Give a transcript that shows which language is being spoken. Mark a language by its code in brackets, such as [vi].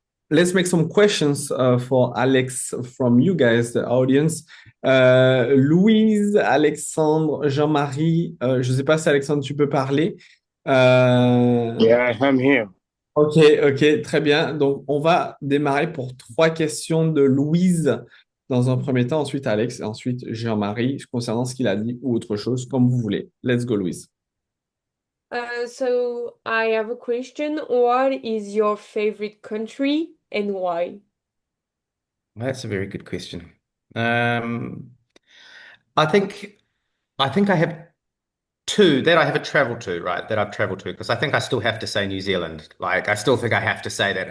[en] Let's make some questions for Alex from you guys, the audience. [fr] Louise, Alexandre, Jean-Marie, je ne sais pas si Alexandre, tu peux parler. Euh, [en] Yeah, I'm here. [fr] ok, ok, très bien. Donc, on va démarrer pour trois questions de Louise dans un premier temps, ensuite Alex, et ensuite Jean-Marie, concernant ce qu'il a dit ou autre chose, comme vous voulez. [en] Let's go, Louise. So I have a question. What is your favorite country and why? That's a very good question. Um, I think I think I have two that I haven't traveled to, right? That I've traveled to, because I think I still have to say New Zealand. Like I still think I have to say that.